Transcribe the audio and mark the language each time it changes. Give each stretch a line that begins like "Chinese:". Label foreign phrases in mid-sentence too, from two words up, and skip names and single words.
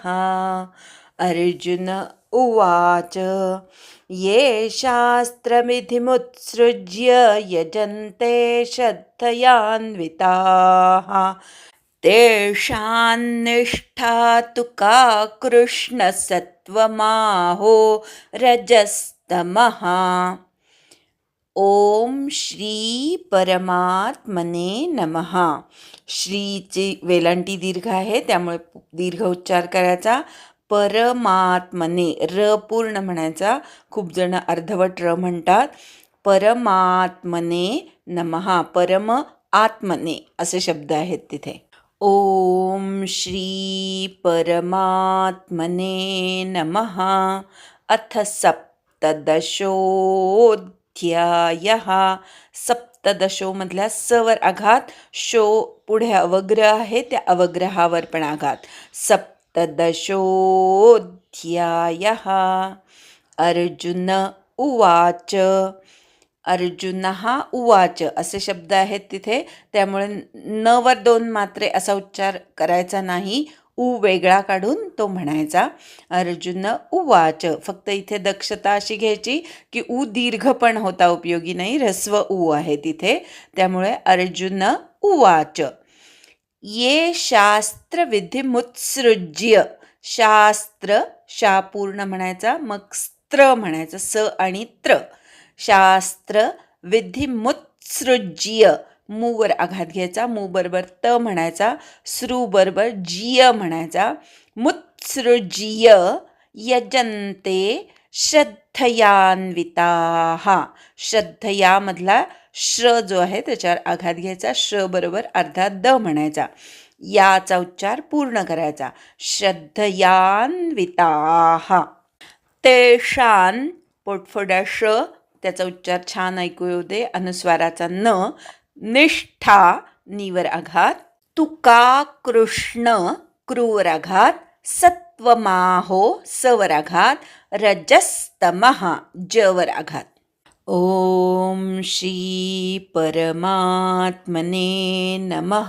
Sanskrit: अर्जुन उवाच ये शास्त्रविधिमुत्सृज्य यजन्ते श्रद्धयान्विताः तेषान्निष्ठा तु का कृष्णसत्त्वमाहो रजस्तमः. ओम श्री परमात्मने नमः.
Marathi: श्रीची वेलांटी दीर्घ आहे, त्यामुळे दीर्घ उच्चार करायचा. परमात्मने, र पूर्ण म्हणायचा. खूप जण अर्धवट र म्हणतात.
Sanskrit: परमात्मने नमः. परम आत्मने
Marathi: असे शब्द आहेत तिथे.
Sanskrit: ओम श्री परमात्मने नमः. अथ सप्तदशोऽध्यायः.
Marathi: सप्तदशो मधल्या सवर आघात, शो पुढे अवग्र आहे, त्या अवग्रहावर पण आघात.
Sanskrit: सप्तदशोऽध्यायः. अर्जुन उवाच. अर्जुनः उवाच
Marathi: असे शब्द आहेत तिथे, त्यामुळे न वर दोन मात्रे असा उच्चार करायचा नाही. उ वेगळा काढून तो म्हणायचा.
Sanskrit: अर्जुन उवाच.
Marathi: फक्त इथे दक्षता अशी घ्यायची की उ दीर्घ पण होता उपयोगी नाही, ऱ्हस्व उ आहे तिथे. त्यामुळे
Sanskrit: अर्जुन उवाच. ये शास्त्रविधिमुत्सृज्य.
Marathi: शास्त्र, शा पूर्ण म्हणायचा, मग स्त्र म्हणायचं, स आणि त्र.
Sanskrit: शास्त्र विधिमुत्सृज्य,
Marathi: मू वर आघात घ्यायचा, मू बरोबर त म्हणायचा, श्रू बरोबर जिय म्हणायचा.
Sanskrit: मुत्सृज्य यजन्ते श्रद्धयान्विताः.
Marathi: श्रद्धया मधला श्र जो आहे त्याच्यावर आघात घ्यायचा, श्र बरोबर अर्धा द म्हणायचा. याचा उच्चार पूर्ण करायचा.
Sanskrit: श्रद्धयान्विताः. तेषां
Marathi: पोटफोडा श, त्याचा उच्चार छान ऐकू येऊ दे. अनुस्वाराचा न. निष्ठा, नीवर आघात.
Sanskrit: तुका कृष्ण,
Marathi: क्रूवर आघात. सत्वमाहो, सवर आघात. रजस्तमः, जवर आघात.
Sanskrit: ओम श्री परमात्मने नमः.